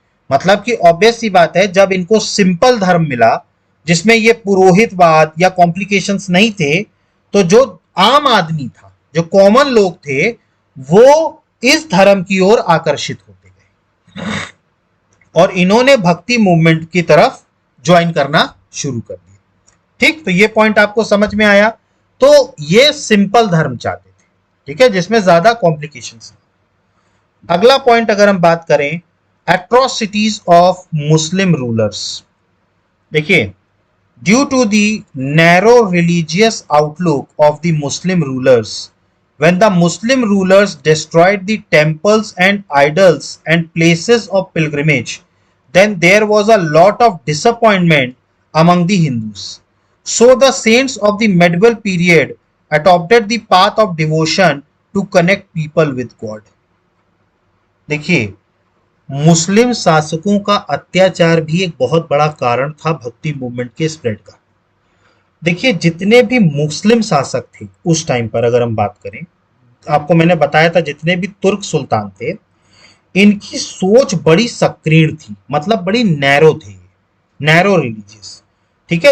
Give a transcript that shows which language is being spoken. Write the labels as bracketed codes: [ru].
[hi] मतलब कि ऑब्वियस सी बात है, जब इनको सिंपल धर्म मिला जिसमें ये पुरोहितवाद या कॉम्प्लिकेशंस नहीं थे, तो जो आम आदमी था, जो कॉमन लोग थे, वो इस धर्म की ओर आकर्षित होते गए और इन्होंने भक्ति मूवमेंट की तरफ ज्वाइन करना शुरू कर दिया, ठीक। तो ये पॉइंट आपको समझ में आया। तो ये सिंपल धर्म चाहते थे, ठीक है, जिसमें ज्यादा कॉम्प्लिकेशंस। अगला पॉइंट अगर हम बात करें, [en] Atrocities of Muslim rulers. देखिए due to the narrow religious outlook of the Muslim rulers, when the Muslim rulers destroyed the temples and idols and places of pilgrimage, then there was a lot of disappointment among the Hindus. So the saints of the medieval period adopted the path of devotion to connect people with God। [hi] देखिए मुस्लिम शासकों का अत्याचार भी एक बहुत बड़ा कारण था भक्ति मूवमेंट के स्प्रेड का। देखिए जितने भी मुस्लिम शासक थे उस टाइम पर, अगर हम बात करें, आपको मैंने बताया था जितने भी तुर्क सुल्तान थे, इनकी सोच बड़ी संकीर्ण थी, मतलब बड़ी नैरो थे, नैरो रिलीजियस, ठीक है।